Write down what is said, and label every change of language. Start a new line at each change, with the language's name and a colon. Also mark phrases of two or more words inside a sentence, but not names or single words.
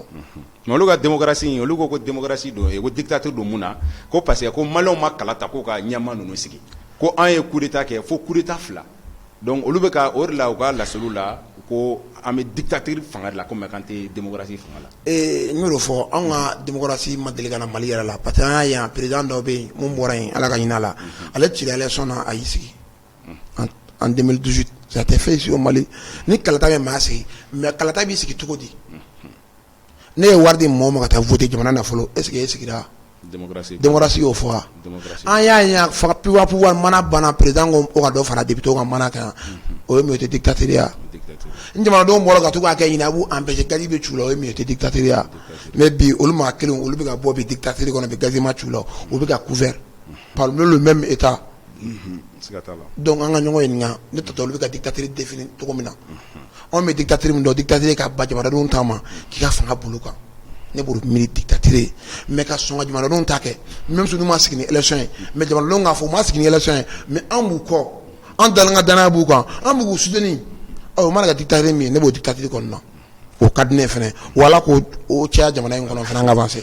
Bambara: mais olu ka démocratie olu ko démocratie don ko dictateur don mun na ko
French: parce que
Bambara: ko Maliens ma kala ta ko ka ɲɛma ninnu sigi ko an ye
French: coup d'état
Bambara: kɛ fo
French: coup d'état
Bambara: fila donc olu bɛ ka o de la u ka laseliw la ko an bɛ dictature fanga de la comme kan tɛ démocratie fanga la n y'o fɔ anw ka démocratie ma deli ka na Mali yɛrɛ la
French: parce que
Bambara: an y'a ye yan président dɔ bɛ yen mun bɔra yen Ala ka hinɛ a la ale cira élection na a y'i sigi
French: en 2018 ça a été fait ici au Mali
Bambara: ni kalata bɛ maa sigi mais kalata b'i sigi cogo di ne ye wari di mɔgɔ ma ka taa voter jamana nafolo est ce que e sigira démocratie y'o fɔ wa an y'a ye yan pouvoir mana banna président ko o ka dɔ fara député ka mana kan o ye min ye o tɛ dictature ya ni jamanadenw bɔra ka to k'a kɛ ɲinɛ a b'u empêcher gazi bɛ c'u la o ye min ye o tɛ dictature ya mais bi olu maa kelen olu bɛ ka bɔ bi dictature kɔnɔ bi gazi ma c'u la o bɛ ka
French: couvert par le même état
Bambara: donc an ka ɲɔgɔn ɲininka ne tɔtɔ olu bɛ ka dictature définir cogo min na anw bɛ dictature min dɔn dictature ka ba jamanadenw ta ma k'i ka fanga bolo kan ne b'o miiri dictature mais ka sɔn ka jamanadenw ta kɛ
French: même si
Bambara: n'u ma sigi ni élection ye mais jamanadenw k'a fɔ u ma sigi ni élection ye mais an b'u kɔ an dalen ka danaya b'u kan an b'u soutenir o mana ka dictature min ye ne b'o dictature kɔnɔ na o ka di ne ye fɛnɛ wala k'o caya jamana in kɔnɔ fɛnɛ an ka avancer.